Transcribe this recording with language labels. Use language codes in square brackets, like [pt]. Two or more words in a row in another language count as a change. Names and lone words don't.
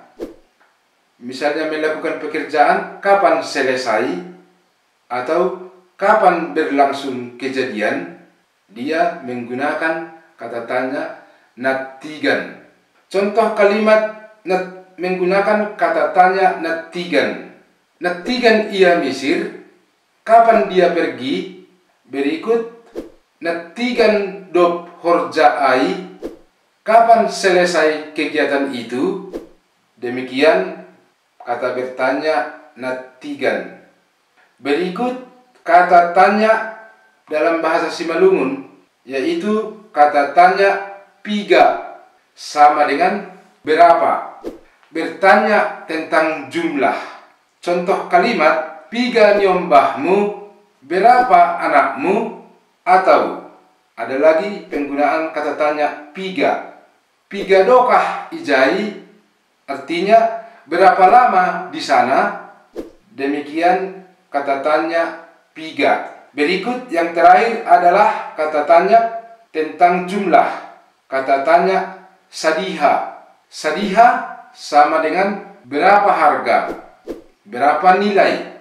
[id] Misalnya melakukan pekerjaan, kapan selesai atau kapan berlangsung kejadian. Dia menggunakan kata tanya natigan. Contoh kalimat menggunakan kata tanya natigan. [bts] Natigan ia Mesir, [id] kapan dia pergi? [bts] Berikut natigan dop horja ai, [id] kapan selesai kegiatan itu? Demikian kata bertanya natigan. Berikut kata tanya dalam bahasa Simalungun, yaitu kata tanya piga sama dengan berapa. Bertanya tentang jumlah. Contoh kalimat [bts] piga nyombahmu, [id] berapa anakmu? Atau ada lagi penggunaan kata tanya piga. [bts] Piga dokah ijai [id] artinya berapa lama di sana. Demikian kata tanya piga. Berikut yang terakhir adalah kata tanya tentang jumlah. Kata tanya sadiha. Sadiha sama dengan berapa harga, berapa nilai.